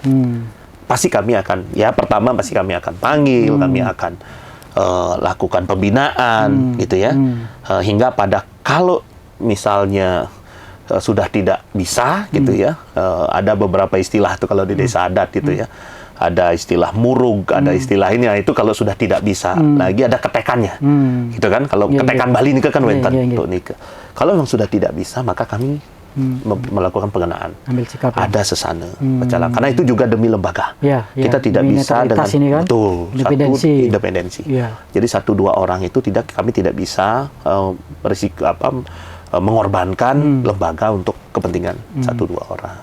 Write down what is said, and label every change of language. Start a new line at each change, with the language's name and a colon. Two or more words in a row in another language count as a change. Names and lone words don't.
Indonesian: Pasti kami akan, ya pertama pasti kami akan panggil, kami akan lakukan pembinaan, gitu ya, hingga pada kalau misalnya sudah tidak bisa, gitu ya, ada beberapa istilah tuh kalau di desa adat, gitu ya. Ada istilah murug, ada istilah ini, itu kalau sudah tidak bisa lagi ada ketekannya, gitu kan? Kalau ketekan Bali
Balinese: nika kan wenten
Indonesian: untuk nika. Kalau memang sudah tidak bisa, maka kami melakukan pengenaan. Ambil sikap. Ada Sesana Pecalang, karena itu juga demi lembaga. Kita tidak bisa dengan kan? betul independensi. Jadi 1-2 orang itu kami tidak bisa mengorbankan lembaga untuk kepentingan 1-2 orang.